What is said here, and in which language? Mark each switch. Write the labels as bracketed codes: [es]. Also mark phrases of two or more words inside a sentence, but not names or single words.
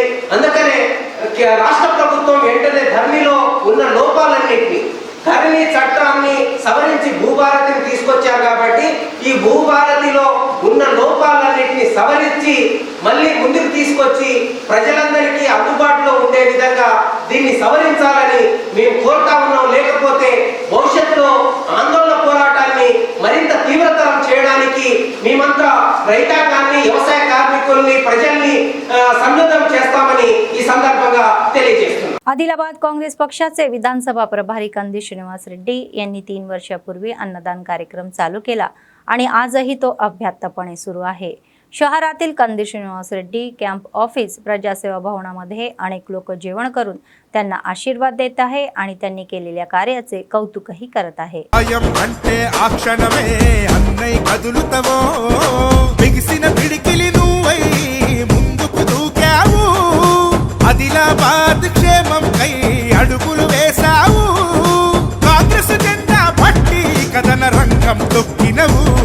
[te] అందుకనే రాష్ట్ర ప్రభుత్వం వెంటనే ధరణిలో ఉన్న లోపాలన్నింటినీ, ధరణి చట్టాన్ని సవరించి భూభారతిని తీసుకొచ్చారు కాబట్టి ఈ భూభారతిలో ఉన్న లోపాలన్నింటినీ సవరించి మళ్ళీ ముందుకు తీసుకొచ్చి ప్రజలందరికీ అందుబాటులో ఉండే విధంగా దీన్ని సవరించాలని మేము కోరుతా ఉన్నాం. లేకపోతే భవిష్యత్తులో ఆందోళన పోరాటాన్ని మరింత తీవ్రతరం చేయడానికి మేమంతా రైతాంగాన్ని, వ్యవసాయ కార్మికుల్ని, ప్రజల్ని సన్నద్ధం చేస్తామని ఈ సందర్భంగా తెలియజేస్తున్నాం. [mr] आदिलाबाद काँग्रेस पक्षाचे विधानसभा प्रभारी कंदी श्रीनिवास रेड्डी यांनी 3 वर्षापूर्वी अन्नदान कार्यक्रम चालू केला आणि आजही तो अभ्यासपणे सुरू आहे. शहरातील कंदी श्रीनिवास रेड्डी [en] camp office [mr] प्रजासेवा भवनामध्ये अनेक लोक जेवण करून त्यांना आशीर्वाद देत आहे आणि त्यांनी केलेल्या कार्याचे कौतुकही करत आहे. [te] ఆదిలాబాద్ క్షేమం కై అడుగులు వేసావు, కాంగ్రెస్ జెండా పట్టి కథన రంగం తొక్కినవు.